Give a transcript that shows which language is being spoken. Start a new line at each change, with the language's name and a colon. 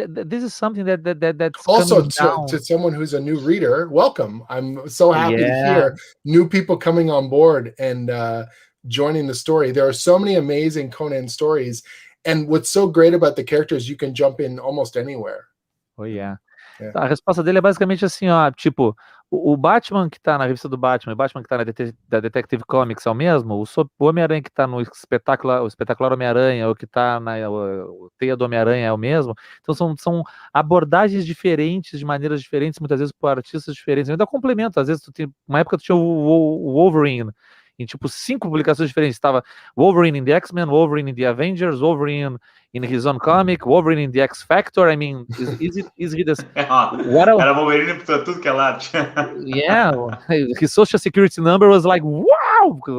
English: This is something that's also to someone who's a new reader. Welcome. I'm so happy to hear new people coming on board and joining the story. There are so many amazing Conan stories, and what's so great about the characters, you can jump in almost anywhere. Oh yeah.
Portuguese: A resposta dele é basicamente assim, ó, tipo, o Batman que tá na revista do Batman, o Batman que tá da Detective Comics é o mesmo, o Homem-Aranha que tá no o espetacular Homem-Aranha, ou que tá na Teia do Homem-Aranha é o mesmo. Então são abordagens diferentes, de maneiras diferentes, muitas vezes por artistas diferentes. Ainda complemento, às vezes uma época tu tinha o Wolverine, em tipo 5 publicações diferentes. Estava
English: Wolverine in the X-Men, Wolverine in the Avengers, Wolverine in his own comic, Wolverine in the X Factor. I mean, is he the...
Portuguese: Era Wolverine para tudo que é lado.
English: Yeah, his social security number was like, wow!